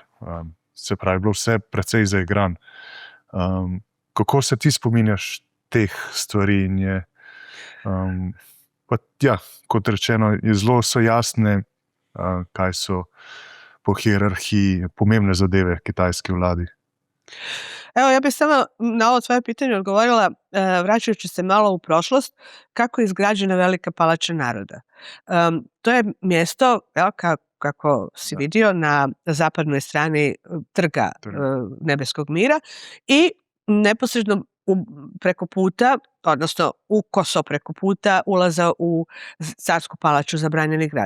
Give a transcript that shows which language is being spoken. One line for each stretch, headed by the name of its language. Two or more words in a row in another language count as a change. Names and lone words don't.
Slovenian: Se pravi, je bilo vse precej zaigran. Kako se ti spominjaš teh stvari? In je, kot rečeno, zelo so jasne, kaj so po hierarhiji pomembne zadeve kitajski vladi.
Croatian: Evo, ja bih samo na ovo svoje pitanje odgovorila, vraćajući se malo u prošlost, kako je izgrađena Velika palača naroda. To je mjesto, kako si vidio, na zapadnoj strani trga Nebeskog mira i neposredno preko puta, odnosno ukoso preko puta ulaza u carsku palaču Zabranjeni grad.